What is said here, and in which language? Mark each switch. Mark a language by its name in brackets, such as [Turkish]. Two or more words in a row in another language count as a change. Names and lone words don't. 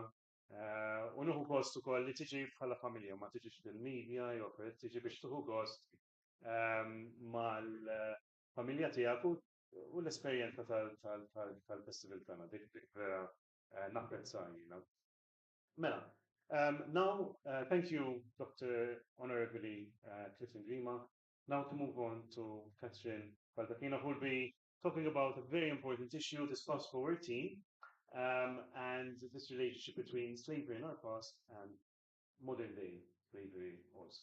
[Maltese] U nuħu gost ukoll li tiġi bħala familja, ma tiġix fil-medja, jew tiġi biex tuħu gost mal-familja tiegħek u l-esperjenza tal-festival tagħna dik vera napprezza jiena. Mela, [English] now thank you, Dr. Honorably Clifton Grima. Now to move on to Catherine Baldacchino, who will be talking about a very important issue, this fast-forward theme, and this relationship between slavery in our past and modern-day slavery also.